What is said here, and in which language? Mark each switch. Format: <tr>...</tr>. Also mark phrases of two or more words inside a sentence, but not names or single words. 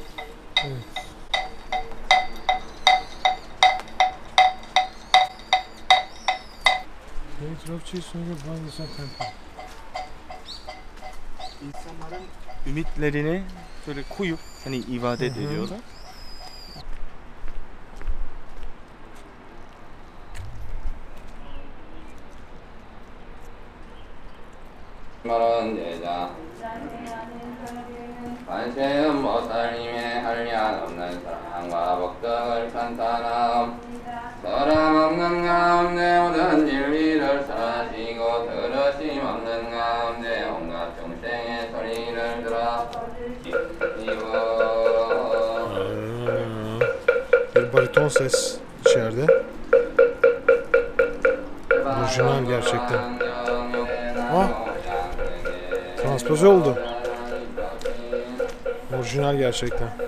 <tr>İnsanların ümitlerini böyle koyup hani ibadet ediyorlar.</tr> <ko>마른 제자 관세음 보살님의 한량 없는 사랑과 복덕을 찬탄함 사람 없는 가운데 모든 진리를 사시고 들으심 없는 가운데 온갖 중생의 소리를 들어</ko> <tr>Bir bariton ses içeride. Orijinal gerçekten. Ah. Transpoze oldu. Orijinal gerçekten.</tr>